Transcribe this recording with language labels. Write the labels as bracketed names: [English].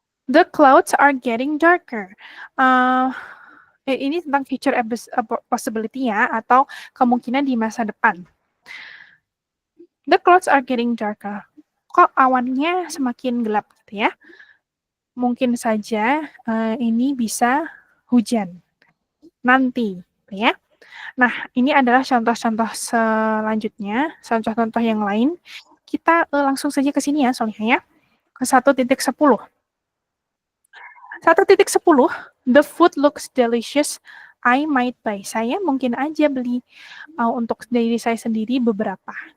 [English] The clouds are getting darker. [Indonesian] Ini tentang future possibility ya, atau kemungkinan di masa depan. [English] The clouds are getting darker. [Indonesian] Kok awannya semakin gelap gitu ya? Mungkin saja ini bisa hujan nanti, gitu ya. Nah, ini adalah contoh-contoh selanjutnya, contoh-contoh yang lain. Kita langsung saja ke sini ya, Solihah ya. Ke 1.10. [English] 1.10, the food looks delicious. I might buy. [Indonesian] Saya mungkin aja beli untuk diri saya sendiri beberapa.